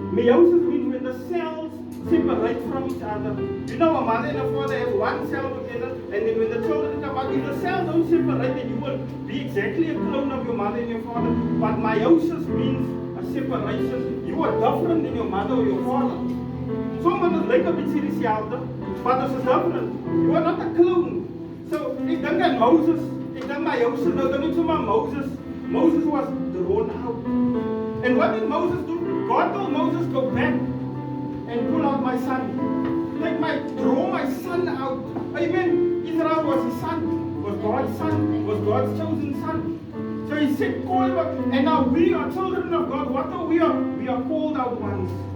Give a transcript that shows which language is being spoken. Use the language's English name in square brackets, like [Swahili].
[English] Meiosis means when the cells separate from each other. You know, a mother and a father have one cell together, and then when the children come out, if the cells don't separate, then you will be exactly a clone of your mother and your father. But meiosis means a separation. You are different than your mother or your father. [Dutch] Sommige lijken een beetje hetzelfde, maar dat is different. [English] You are not a clone. [Dutch] So, ik denk aan Moses. Ik denk aan Jozef. Nou, dan niet zomaar Moses. [English] Moses was thrown out. And what did Moses do? God told Moses, go back and pull out my son. Draw my son out. Amen. Israel was his son. Was God's son. Was God's chosen son. So he said, call back. And now we are children of God. What are we? We are called out ones.